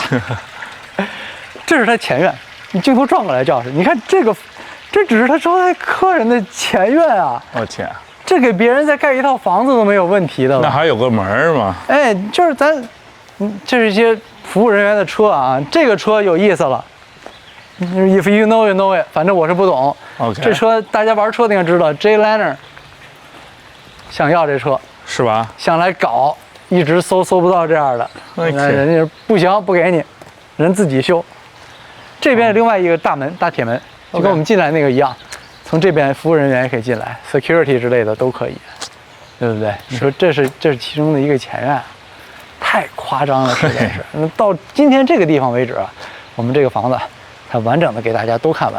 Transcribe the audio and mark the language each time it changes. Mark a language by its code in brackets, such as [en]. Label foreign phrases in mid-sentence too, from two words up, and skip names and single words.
[zh] 這是他前院，你鏡頭轉過來，趙老師，你看這只是他招待客人的前院啊！我天。這給別人再蓋一套房子都沒有問題的了。那還有個門嗎？哎，就是這是一些服務人員的車啊。這個車有意思了。 [en] If you know, you know it。 [zh] 反正我是不懂。 OK。這車大家玩車的應該知道 ，Jay Lehner 想要這車，是吧？想來搞，一直搜不到這樣的。人家不行，不給你，人自己修。這邊另外一個大門，大鐵門，就跟我們進來那個一樣。從這邊服務人員也可以進來 ，security 之類的都可以，對不對？你說這是其中的一個前院，太誇張了，實在是。那到今天這個地方為止啊，我們這個房子才完整的給大家都看完。